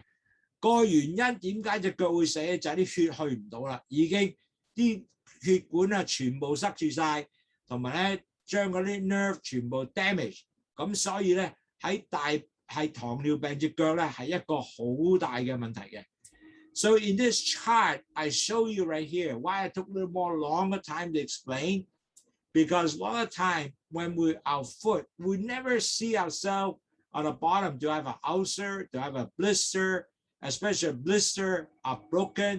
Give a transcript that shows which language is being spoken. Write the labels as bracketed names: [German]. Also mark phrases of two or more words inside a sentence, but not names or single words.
[Cantonese] 個原因點解隻腳會死就係啲血去唔到啦，已經啲血管啊全部塞住晒，同埋咧將嗰啲 nerve 全部 damage。咁所以咧係糖尿病隻腳咧係一個好大嘅問題嘅。 [English] So in this chart, I show you right here why I took a little more longer time to explain. Because a lot of time when our foot, we never see ourselves on the bottom to have an ulcer, to have a blister, especially a blister are broken.